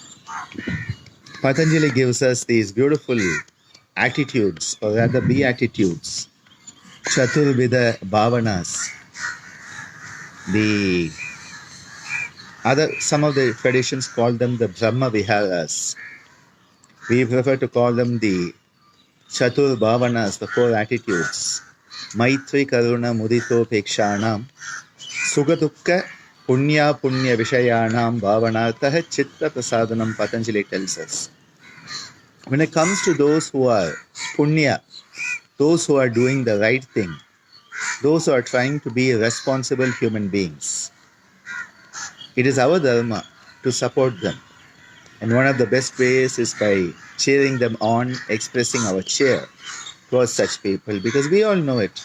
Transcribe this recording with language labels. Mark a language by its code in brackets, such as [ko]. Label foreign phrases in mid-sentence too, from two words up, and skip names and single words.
[en] Patanjali gives us these beautiful attitudes, or rather beatitudes, [sa] Chaturvida Bhavanas. [en] Some of the traditions call them the [pi] Brahma Viharas. [en] We prefer to call them the [sa] Chatur Bhavanas, [en] the 4 attitudes. [sa] Maitri Karuna Mudito Pekshanam Sugatukka Punya Punya Vishayanam Bhavanartha Chitta Prasadanam, [en] Patanjali tells us. When it comes to those who are Punya, those who are doing the right thing, those who are trying to be responsible human beings, it is our dharma to support them. And one of the best ways is by cheering them on, expressing our cheer towards such people, because we all know it.